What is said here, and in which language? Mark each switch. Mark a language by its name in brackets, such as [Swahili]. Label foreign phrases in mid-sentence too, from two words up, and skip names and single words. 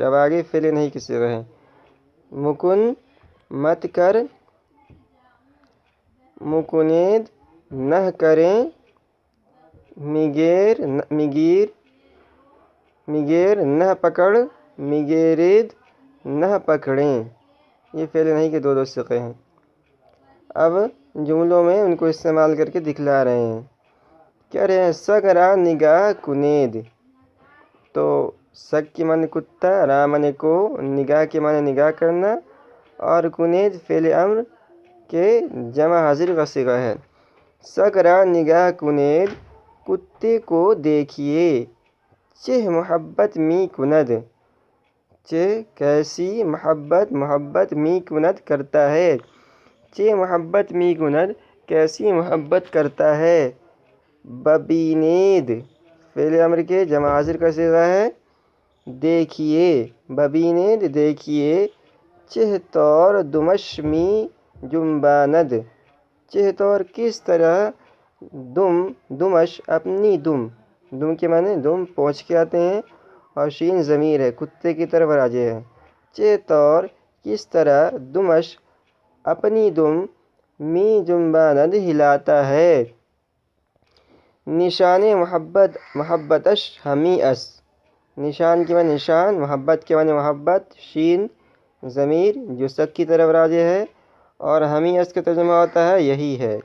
[Urdu] اب آگے فعل نہیں کے صیغے ہیں، مکن مت کر، مکنید نہ کریں، مگیر نہ پکڑ، مگیرید نہ پکڑیں۔ یہ فعل نہیں کے دو صیغے ہیں۔ اب جملوں میں ان کو استعمال کر کے دکھلا رہے ہیں۔ کہہ رہے ہیں [Persian] سگ را نگاہ کنید۔ [Urdu] تو سگ کے معنی کتا، را معنی کو، نگاہ کے معنی نگاہ کرنا، اور کنید فعل امر کے جمع حاضر کا صیغہ ہے۔ [Persian] سگ را نگاہ کنید، [Urdu] کتے کو دیکھیے، [Persian] چہ محبت می کند، [Urdu] چہ کیسی محبت [Persian] می کند [Urdu] کرتا ہے، [Persian] چہ محبت می کند [Urdu] کیسی محبت کرتا ہے۔ ببینید فعل امر کے جمع حاضر کا صیغہ ہے، دیکھیے، ببینید دیکھیے، [Persian] چہ طور دمش می جنباند، چہ طور [Urdu] کس طرح، دمش اپنی دم کے معنی دم پہنچ کے آتے ہیں، اور شین ضمیر ہے، کتے کی طرف راجع ہے۔ [Persian] چہ طور [Urdu] کس طرح، دمش اپنی دم، [Persian] می جنباند [Urdu] ہلاتا ہے۔ [Persian] نشان محبتش ہمی اس، [Urdu] نشان کے معنی نشان، محبت کے معنی محبت، شین ضمیر جو سگ کی طرف راجع ہے، اور [Persian] ہمی اس [Urdu] کا ترجمہ ہوتا ہے یہی ہے۔